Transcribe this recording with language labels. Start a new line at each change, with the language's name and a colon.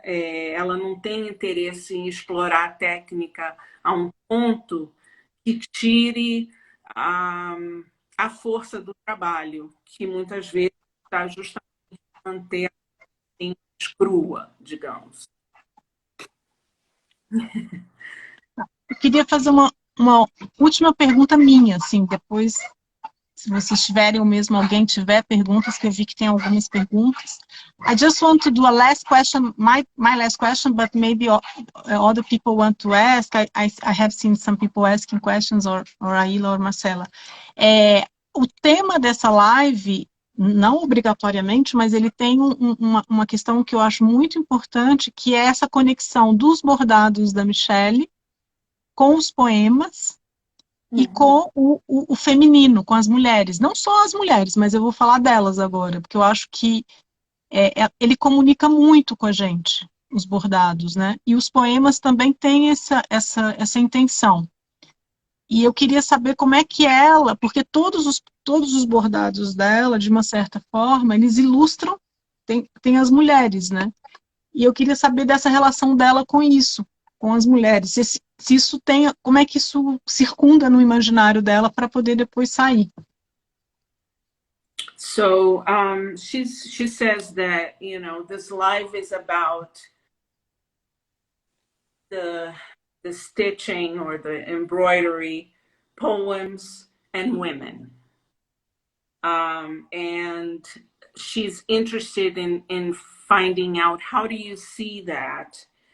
Portuguese: Ela não tem interesse em explorar a técnica a um ponto que tire a força do trabalho, que muitas vezes está justamente manter assim, crua, digamos. Eu queria fazer uma última pergunta minha, assim, depois, se vocês tiverem, ou mesmo alguém tiver perguntas, que eu vi que tem algumas perguntas.
English: I just want to do a last question, my last question, but maybe other people want to ask. I have seen some people asking questions, or Ayla or Marcella.
Portuguese: O tema dessa live, não obrigatoriamente, mas ele tem uma questão que eu acho muito importante, que é essa conexão dos bordados da Michelle com os poemas e com o feminino, com as mulheres. Não só as mulheres, mas eu vou falar delas agora, porque eu acho que ele comunica muito com a gente, os bordados, né? E os poemas também têm essa intenção. E eu queria saber como é que ela, porque todos os bordados dela, de uma certa forma, eles ilustram, tem as mulheres, né? E eu queria saber dessa relação dela com isso, com as mulheres. Se isso tem, como é que isso circunda no imaginário dela para poder depois sair.
English: So she says that, this live is about the stitching or the embroidery, poems, and women. And she's interested in finding out, how do you see that?